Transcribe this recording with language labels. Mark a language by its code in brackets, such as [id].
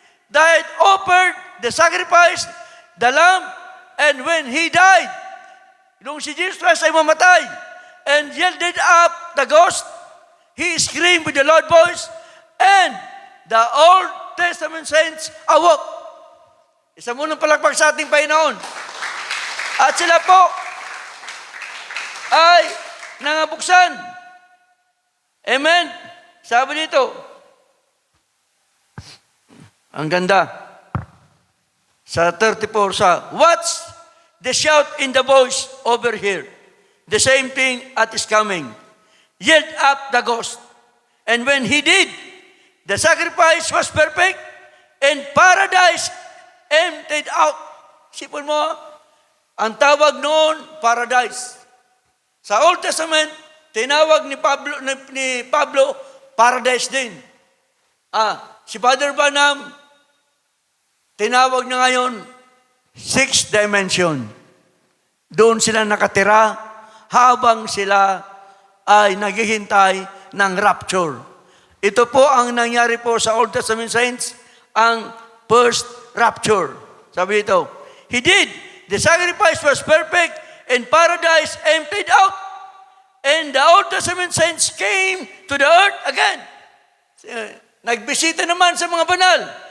[en] That offered the sacrifice, the Lamb, and when He died, [tl] nung si Jesus Christ ay mamatay, [en] and yielded up the ghost, He screamed with a loud voice, and the Old Testament saints awoke. [tl] Isa munang palakpak sa ating Panginoon. At sila po ay nangabuksan. Amen? Sabi dito, ang ganda. [en] Sa 34, what's the shout in the voice over here? The same thing at His coming. Yield up the ghost. And when He did, the sacrifice was perfect and paradise emptied out. [tl] Sipon mo, ang tawag noon, paradise. Sa Old Testament, tinawag ni Pablo, paradise din. Si Father Branham, tinawag na ngayon, 6th dimension. Doon sila nakatira habang sila ay naghihintay ng rapture. Ito po ang nangyari po sa Old Testament saints, ang first rapture. Sabi ito, [en] He did. The sacrifice was perfect and paradise emptied out. And the Old Testament saints came to the earth again. [tl] Nagbisita naman sa mga banal.